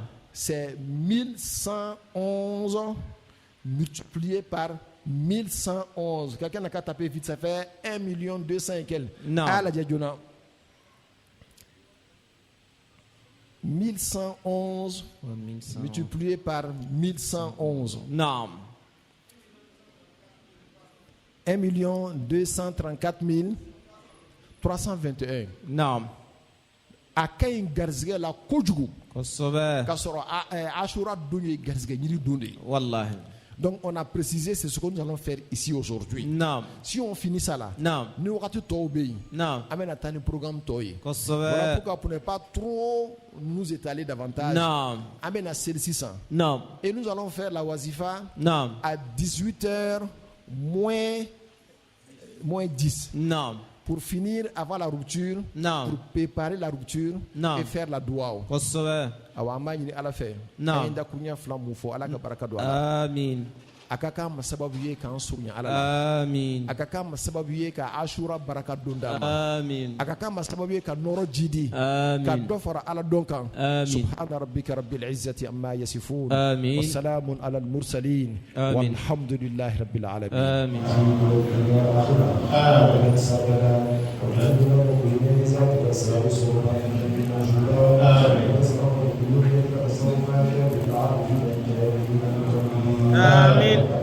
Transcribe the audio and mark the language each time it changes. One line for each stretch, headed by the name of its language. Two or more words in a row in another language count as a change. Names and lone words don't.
French: C'est 1111 multiplié par 1111. Quelqu'un n'a qu'à taper vite, ça fait 1 200 000 et quelques. Non. Ah, la diadjona. 1111 multiplié par 1111.
Bambara: naam
French: 1 234 321.
Bambara: naam A kaɲi garizigɛ la kojugu kosɛbɛ k'a sɔrɔ Ashura don ye garizigɛ ɲini don de ye. wallahi
French: Donc on a précisé c'est ce que nous allons faire ici aujourd'hui.
Bambara: naam
French: Si on finit ça là,
Bambara: naam ni wagati tɔw bɛ yen, naam an bɛna taa ni programme tɔw ye.
French: Voilà
Bambara: kosɛbɛ
French: pourquoi pour ne pas trop nous étaler davantage.
Bambara: naam An bɛna seli sisan. naam
French: Et nous allons faire la wazifa
Bambara: naam
French: à 18h moins 10
Bambara: naam
French: pour finir avant la rupture, Non. pour préparer la rupture Non. et faire la dua.
Bambara: kosɛbɛ Awa an b'a ɲini Ala fɛ.
French: Non.
Bambara: An ye dakuruɲa fila mun fɔ Ala ka barika don a la. amin A ka k'an ma sababu ye k'an surunya Ala la. amin A ka k'an ma sababu ye ka Ashura baraka don d'a ma. amin A ka k'an ma sababu ye ka nɔrɔ ji di. Ka amin dɔ fara Ala dɔn kan. Amin.
Arabic: سبحان ربك رب العزة عما يصفون. Amin. وسلام على المرسلين. Amin. والحمد لله رب العالمين. amin آمين